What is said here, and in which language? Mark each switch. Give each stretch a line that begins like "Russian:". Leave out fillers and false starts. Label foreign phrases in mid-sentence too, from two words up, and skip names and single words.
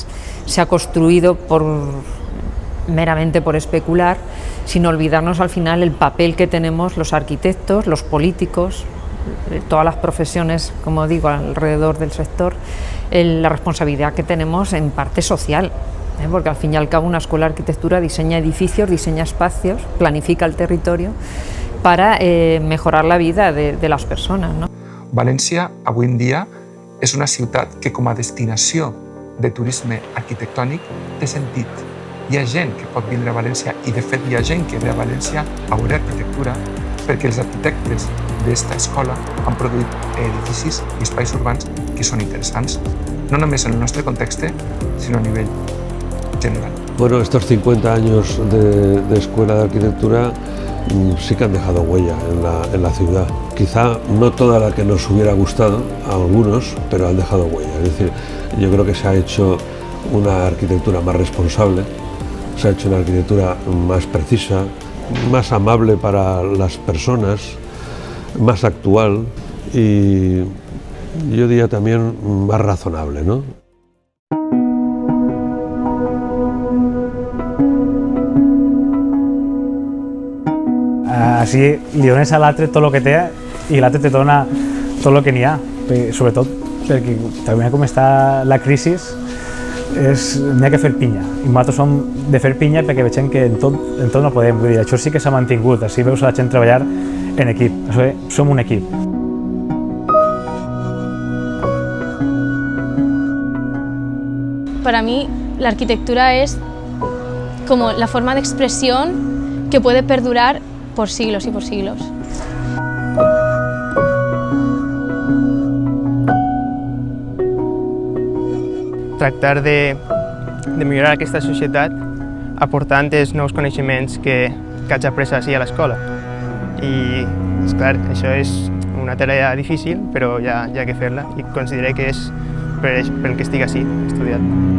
Spanish: Se ha construido meramente por especular, sin olvidarnos al final el papel que tenemos los arquitectos, los políticos, todas las profesiones, como digo, alrededor del sector, la responsabilidad que tenemos en parte social, porque al fin y al cabo una escuela de arquitectura diseña edificios, diseña espacios, planifica el territorio para mejorar la vida de las personas, ¿no?
Catalan: València, avui en dia, és una ciutat que com a destinació de turisme arquitectònic té sentit. Hi ha gent que pot vindre a València i, de fet, hi ha gent que ve a València a veure arquitectura perquè els arquitectes d'esta escola han produït edificis i espais urbans que són interessants, no només en el nostre context, sinó a nivell general.
Spanish: Bueno, estos 50 años de escuela de arquitectura sí que han dejado huella en la ciudad. Quizá no toda la que nos hubiera gustado, a algunos, pero han dejado huella. Es decir, yo creo que se ha hecho una arquitectura más responsable, se ha hecho una arquitectura más precisa, más amable para las personas, más actual y yo diría también más razonable, ¿no?
Catalan: Així li dones a l'altre tot el que té i l'altre te dona tot el que n'hi ha, sobretot perquè també com està la crisi n'hi ha que fer pinya i nosaltres som de fer pinya perquè veiem que en tot no podem, vull dir, això sí que s'ha mantingut, així veus a la gent treballar en equip, som un equip.
Spanish: Para mí la arquitectura es como la forma de expresión que puede perdurar por siglos y por siglos.
Catalan: Tractar de millorar aquesta societat aportant els nous coneixements que haig après així a l'escola. I, esclar, això és una tarea difícil, però ja hi ha que fer-la i consideré que és pel que estic així estudiant.